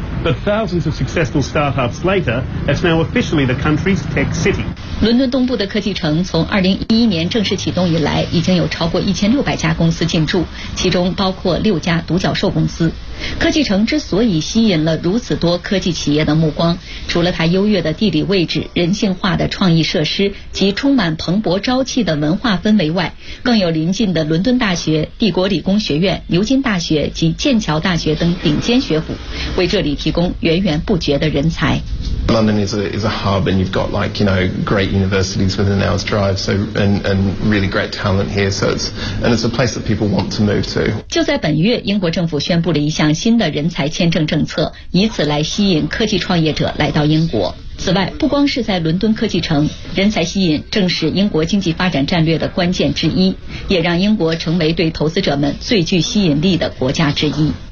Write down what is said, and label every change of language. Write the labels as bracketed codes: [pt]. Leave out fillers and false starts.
[en] But thousands of successful startups later, it's now officially the country's tech city. [zh] 伦敦东部的科技城从2011年正式启动以来，已经有超过1600家公司进驻，其中包括6家独角兽公司。科技城之所以吸引了如此多科技企业的目光，除了它优越的地理位置、人性化的创意设施及充满蓬勃朝气的文化氛围外，更有邻近的伦敦大学、帝国理工学院、牛津大学及剑桥大学等顶尖学府，为这里提供源源不绝的人才。 [en] London is a hub, and you've got like, you know, great universities within an hour's drive, so and really great talent here. So it's a place that people want to move to. [zh] 就在本月，英国政府宣布了一项新的人才签证政策，以此来吸引科技创业者来到英国。此外，不光是在伦敦科技城，人才吸引正是英国经济发展战略的关键之一，也让英国成为对投资者们最具吸引力的国家之一。